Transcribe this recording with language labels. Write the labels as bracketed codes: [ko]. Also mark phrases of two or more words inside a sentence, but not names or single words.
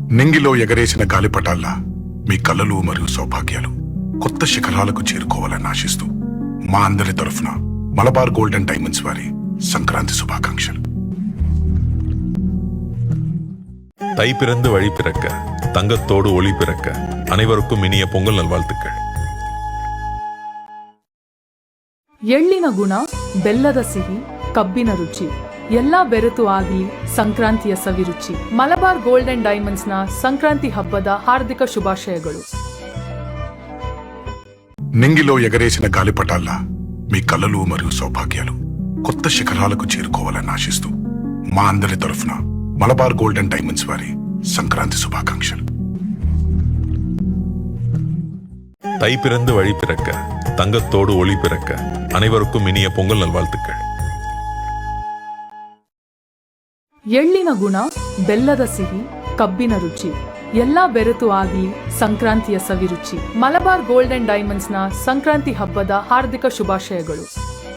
[te] నింగిలో ఎగరేసిన గాలిపటాల్లా మీ కలలు మరియు సౌభాగ్యాలు కొత్త శిఖరాలకు చేరుకోవాలని ఆశిస్తూ మా అందరి తరఫున మలబార్ గోల్డ్ అండ్ డైమండ్స్ వారి సంక్రాంతి శుభాకాంక్షలు. [ta] தை பிறந்து வழி பிறக்க தங்கத்தோடு ஒளி பிறக்க அனைவருக்கும் இனிய பொங்கல் நல்வாழ்த்துக்கள். [kn] ಎಳ್ಳಿನ ಗುಣ, ಬೆಲ್ಲದ ಸಿಹಿ, ಕಬ್ಬಿನ ರುಚಿ ಎಲ್ಲಾ ಬೆರೆತು ಆಗಲಿ ಸಂಕ್ರಾಂತಿಯ ಸವಿರುಚಿ. ಮಲಬಾರ್ ಗೋಲ್ಡ್ ಅಂಡ್ ಡೈಮಂಡ್ಸ್ ನ ಸಂಕ್ರಾಂತಿ ಹಬ್ಬದ ಹಾರ್ದಿಕ ಶುಭಾಶಯಗಳು. [te] నింగిలో ఎగరేసిన గాలిపటాల్లా మీ కలలు మరియు సౌభాగ్యాలు కొత్త శిఖరాలకు చేరుకోవాలని ఆశిస్తూ మా అందరి తరఫున మలబార్ గోల్డ్ అండ్ డైమండ్స్ వారి సంక్రాంతి శుభాకాంక్షలు. [ta] தை பிறந்து வழி பிறக்க தங்கத்தோடு ஒளி பிறக்க அனைவருக்கும் இனிய பொங்கல் நல்வாழ்த்துக்கள். [kn] ಎಳ್ಳಿನ ಗುಣ, ಬೆಲ್ಲದ ಸಿಹಿ, ಕಬ್ಬಿನ ರುಚಿ ಎಲ್ಲಾ ಬೆರೆತು ಆಗಲಿ ಸಂಕ್ರಾಂತಿಯ ಸವಿರುಚಿ. ಮಲಬಾರ್ ಗೋಲ್ಡ್ ಅಂಡ್ ಡೈಮಂಡ್ಸ್ ನ ಸಂಕ್ರಾಂತಿ ಹಬ್ಬದ ಹಾರ್ದಿಕ ಶುಭಾಶಯಗಳು.